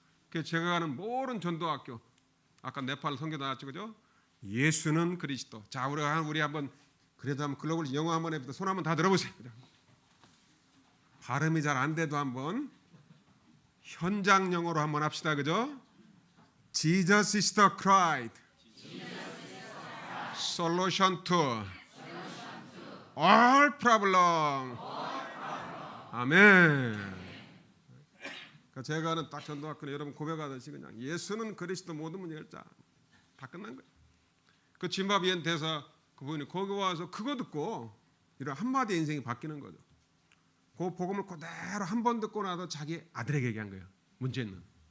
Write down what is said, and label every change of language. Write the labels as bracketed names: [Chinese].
[Korean] 그래서 제가 가는 모든 전도학교, 아까 네팔 선교 나왔죠, 그죠? 예수는 그리스도. 자, 우리 한번 그래도 한번 글로벌 영어 한번 해보자. 손 한번 다 들어보세요. 그죠? 발음이 잘 안 돼도 한번 현장 영어로 한번 합시다, 그죠? [English] Jesus is the Christ. Solution to all problem. [Korean] 아멘. 그러니까 제가 하는 딱 전도학교는 여러분 고백하듯이 그냥 예수는 그리스도 모든 문제 해결자. 다 끝난 거예요. 그 짐바브웨 대사 그분이 거기 와서 그거 듣고 이런 한마디 인생이 바뀌는 거죠. 그 복음을 그대로 한 번 듣고 나서 자기 아들에게 얘기한 거예요. 문제 있는.